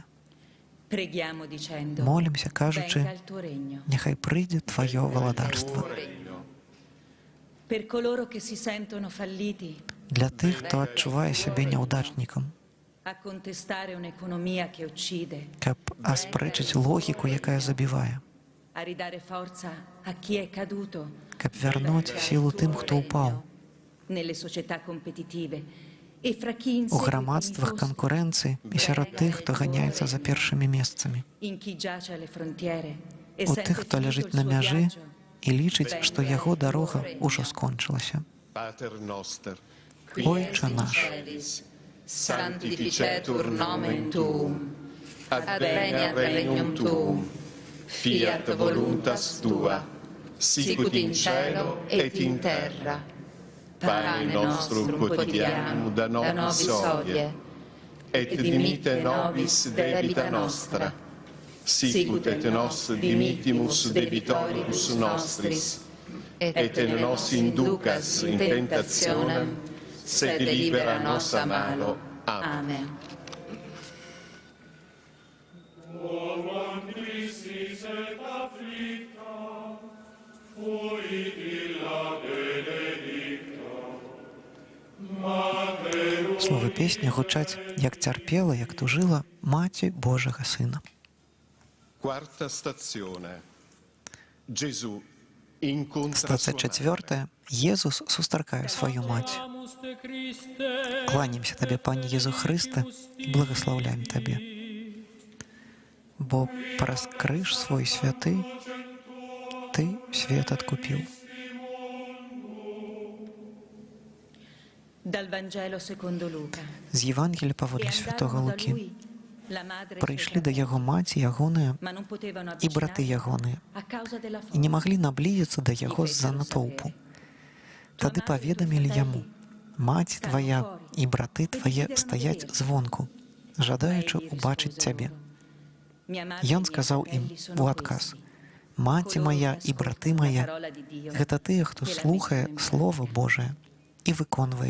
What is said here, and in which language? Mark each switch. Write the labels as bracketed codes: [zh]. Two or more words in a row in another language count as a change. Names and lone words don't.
[it] Preghiamo dicendo: [be] Молімся, кажучы, [it] venga il tuo regno. [be] няхай прыйдзе Тваё валадарства. [it] Per coloro che si sentono falliti [be] Для тых, хто адчувае сябе няўдачнікам, [it] a contestare un'economia che uccide, [be] каб аспрэчыць логіку, якая забівае, [it] a ridare forza a chi è caduto [be] каб вярнуць сілу тым, хто ўпаў. [it] nelle società competitive e fra chi [be] У [it] insegue [be] грамадствах [it] con i foschi, [be] канкурэнцыі і сярод тых, хто ганяецца за першымі месцамі, [it] in chi giace alle frontiere e [be] у [it] sente [be] тых, хто [it] finito [be] ляжыць [it] il [be] на [it] suo [be] мяжы [it] viaggio, [be] і лічыць, што яго дарога ўжо скончылася. [la] Pater noster, [be] Отче наш, [la] Sanctificetur nomen tuum, adveniat regnum tuum, fiat voluntas tua, sicut in cielo et in terra. Pane nostrum quotidianum da nobis hodie, et dimitte nobis debita nostra, sicut et nos dimittimus debitoribus nostris, et nos inducas in tentationem, sed libera nos a malo. Amen. [be] Словы песні гучаць, як цярпела, як тужыла Маці Божага Сына. [it] Quarta stazione. Gesù incontra [be] Стацыя [it] sua madre. [be] 4. Езус сустракае сваю маці. Кланімся Табе, Пане Езу Хрысте, і благаслаўляем Табе. Бо праз крыж свой святы Ты свет адкупіў. [it] Dal Vangelo secondo Luca. [be] З Євангелія [it] E [be] паводле святого [it] andarono da [be] Лукі. [it] lui la madre e [be] Прыйшлі [it] suo [be] да яго маці ягоныя [it] ma non potevano [be] і браты [it] avvicinarsi [be] ягоныя, [it] a causa della [be] і не [it] folla. [be] маглі наблізіцца да яго з-за натоўпу. Тады паведамілі яму: «Маці твая і браты твае стаяць звонку, жадаючы ўбачыць цябе». Ён сказаў ім у адказ: «Маці моя і браты мая — гэта тыя, хто слухае Слова Божае і выконвае